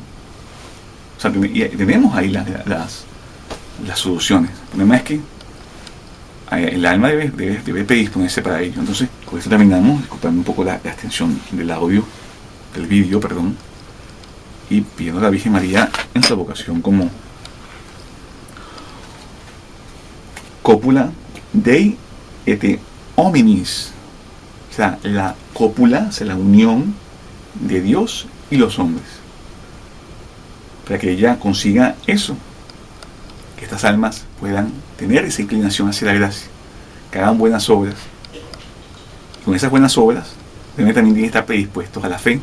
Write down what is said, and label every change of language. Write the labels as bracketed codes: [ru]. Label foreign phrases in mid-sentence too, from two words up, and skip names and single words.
[es] O sea, tenemos ahí las soluciones. El problema es que el alma debe predisponerse para ello. Entonces, con esto terminamos, disculpando un poco la extensión del audio, del vídeo, perdón, y pidiendo a la Virgen María en su vocación como [la] cópula Dei et hominis, [es] o sea, la cópula, o sea, la unión de Dios y los hombres, para que ella consiga eso, que estas almas puedan tener esa inclinación hacia la gracia, que hagan buenas obras, y con esas buenas obras también tienen que estar predispuestos a la fe.